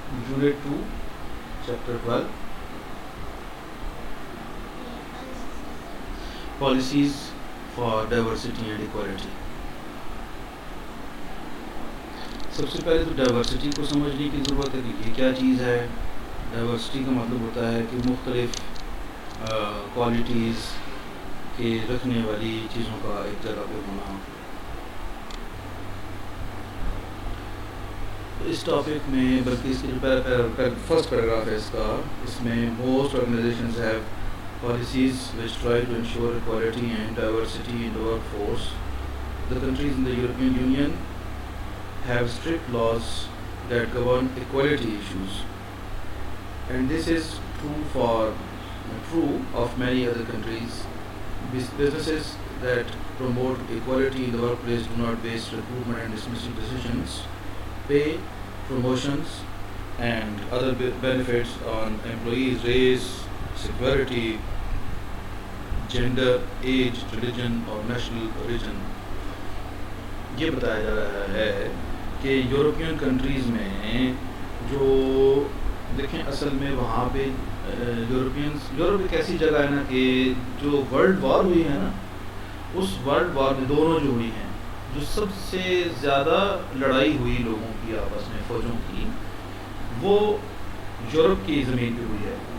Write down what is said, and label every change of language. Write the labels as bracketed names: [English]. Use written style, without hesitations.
[English] Unit 2, Chapter 12, Policies for Diversity and Equality. [Urdu] سب سے پہلے تو ڈائیورسٹی کو سمجھنے کی ضرورت ہے کہ یہ کیا چیز ہے. ڈائیورسٹی کا مطلب ہوتا ہے کہ مختلف کوالٹیز کے رکھنے والی چیزوں کا ایک جگہ پہ ہونا. اس ٹاپک میں بلکہ اس کی جو فرسٹ پیراگراف ہے اس میں [English] Most organisations have policies which try to ensure equality and diversity in the workforce. The countries in the European Union have strict laws that govern equality issues, and this is true of many other countries. Businesses that promote equality in the workplace do not base recruitment and dismissal decisions, pay, promotions, and other benefits on employees' race, security, gender, age, religion اور national origin. [Urdu] یہ بتایا جا رہا ہے کہ European countries میں جو دیکھیں اصل میں وہاں پہ یورپ ایک ایسی جگہ ہے نا کہ جو ورلڈ وار ہوئی ہے نا, اس ورلڈ وار میں دونوں جو ہوئی ہیں, جو سب سے زیادہ لڑائی ہوئی لوگوں کی آپس میں فوجوں کی, وہ یورپ کی زمین پہ ہوئی ہے.